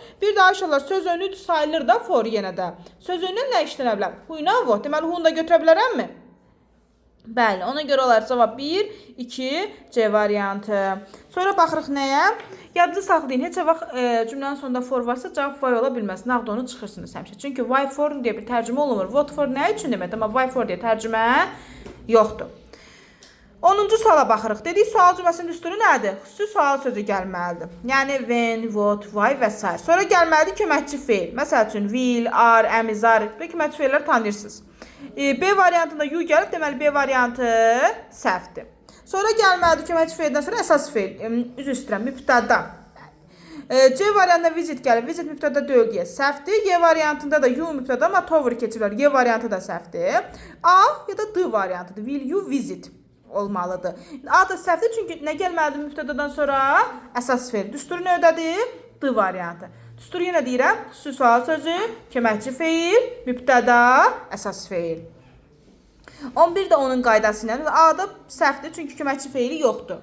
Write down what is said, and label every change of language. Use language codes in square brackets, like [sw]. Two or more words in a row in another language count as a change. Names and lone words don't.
[az] Bir daha inşallah söz önü sayılır da for yenə də. Söz önü nə işlənə bilər? Who ilə what. Deməli who'nu da götürə bilərəmmi? Bəli, ona görə olar cavab 1, 2, C variantı. Sonra baxırıq nəyə? Yadınızı saxlayın, heç vaxt cümlənin sonunda for varsa cavab why ola bilməz. Nağd onu çıxırsınız həmişə. Çünki [en] why for [az] deyə bir tərcümə olunmur. [en] What for [az] nə üçün demək? Amma [en] why for [az] deyə tərcümə yoxdur. 10-cu suala baxırıq. Dedik, sual cümləsinin düsturu nədir? Xüsusi sual sözü gəlməlidir. Yəni [en] when, what, why [az] və s. Sonra gəlməlidir köməkçi feil. Məsəl üçün [en] will, are, am, is, are [az] və köməkçi feilləri tanıyırsınız. B variantında you gəlib, deməli B variantı səhvdir. Sonra gəlməlidir köməkçi feildən sonra əsas feil. Üzr istəyirəm, mübtəda. C variantında visit gəlib, visit mübtəda deyil deyə səhvdir. Y variantında da you mübtəda, amma tover keçirlər. Y variantı da səhvdir. A ya da D variantıdır. [en] Will you visit olmalıdır. [az] A da səhvdir, çünki nə gəlməlidir mübtədadan sonra? Əsas feil. Düsturu növdədir? D variantı. Düstur yenə deyirəm, xüsusi sual sözü, köməkçi feil, mübtəda, əsas feil. 11 də onun qaydası ilə A da səhvdir, çünki köməkçi feili yoxdur.